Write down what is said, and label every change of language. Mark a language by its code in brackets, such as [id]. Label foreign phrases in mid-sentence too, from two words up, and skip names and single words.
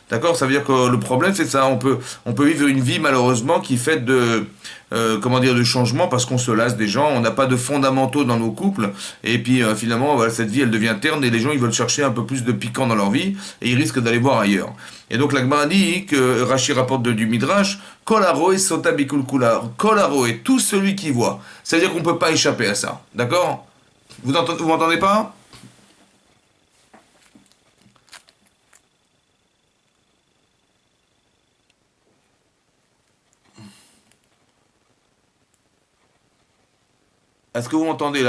[fr] Ça veut dire que le problème, c'est ça. On peut vivre une vie, malheureusement, qui est faite comment dire, de changement parce qu'on se lasse des gens, on n'a pas de fondamentaux dans nos couples, et puis finalement, voilà, cette vie, elle devient terne, et les gens, ils veulent chercher un peu plus de piquant dans leur vie, et ils risquent d'aller voir ailleurs. Et donc la Gemara dit que Rashi rapporte du Midrash, [he] כל הרואה סוטה בקל קולה, כל הרואה, [fr] tout celui qui voit. C'est-à-dire qu'on ne peut pas échapper à ça, d'accord? Vous m'entendez pas? Est-ce que vous m'entendez là?